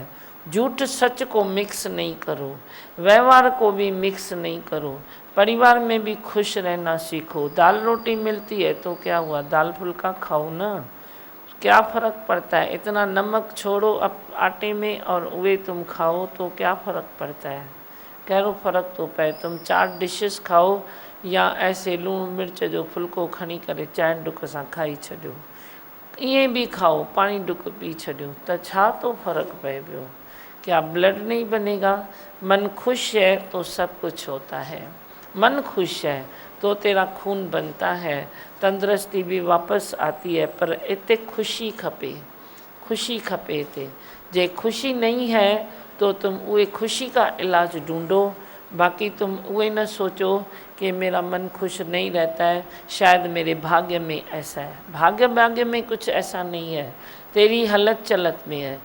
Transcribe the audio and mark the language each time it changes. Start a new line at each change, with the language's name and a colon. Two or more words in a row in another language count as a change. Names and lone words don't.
Hindi: झूठ सच को मिक्स नहीं करो, व्यवहार को भी मिक्स नहीं करो। परिवार में भी खुश रहना सीखो। दाल रोटी मिलती है तो क्या हुआ, दाल फुल्का खाओ ना, क्या फ़र्क पड़ता है। इतना नमक छोड़ो अब आटे में और वे तुम खाओ तो क्या फ़र्क पड़ता है।
Sindhi: कहिड़ो फ़र्क थो पए,
Hindi: तुम 4 डिशेस खाओ या ऐसे
Sindhi: लूण मिर्च जो फुल्को खणी करे चांहि डुक सां खाई छॾियो, ईअं
Hindi: भी खाओ,
Sindhi: पानी डुक पी छॾियो, त छा तो फ़र्क पए पियो।
Hindi: क्या ब्लड नहीं बनेगा। मन खुश है तो सब कुछ होता है, मन खुश है तो तेरा खून बनता है, तंदुरुस्ती भी वापस आती है।
Sindhi: पर इतने खुशी खपे, खुशी खपे थे।
Hindi: जे खुशी नहीं है तो तुम वे खुशी का इलाज ढूंढो। बाकी तुम वे न सोचो कि मेरा मन खुश नहीं रहता है, शायद मेरे भाग्य में ऐसा है। भाग्य में कुछ ऐसा नहीं है, तेरी हलत चलत में है।